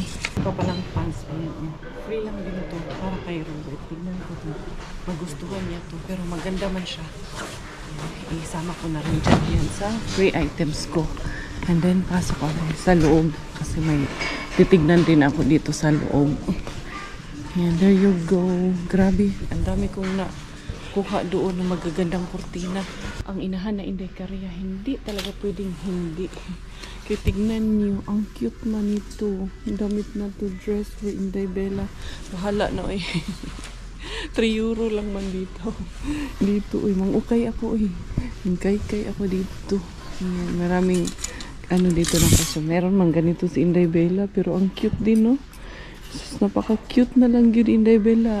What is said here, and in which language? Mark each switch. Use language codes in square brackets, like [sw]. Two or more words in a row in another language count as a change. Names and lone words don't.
[tl] Ito palang pants. Ayan. Free lang din ito. Para kay Robert. Tignan ko ito. Magustuhan niya ito. Pero maganda man siya. Isama ko na rin dyan yan sa free items ko. [en] And then [tl] pasok ako sa loob. Kasi may titignan din ako dito sa loob. Ayan. [en] There you go. [tl] Grabe. Ang dami kong kuha doon ng magagandang kurtina. [ceb] Ang inahan [tl] na Inday Korea, hindi talaga pwedeng hindi. Kaya tignan niyo, ang cute na nito. Damit na to [en] dress for [tl] Inday Bella. Bahala na eh. 3 euro lang man dito. Dito eh, [ceb] mangukay ako [tl] eh. Mangkay-kay ako dito. Ayan, maraming dito ng kaso. Meron man ganito si Inday Bella, pero ang cute din no. Napaka-cute na lang yun Inday Bella.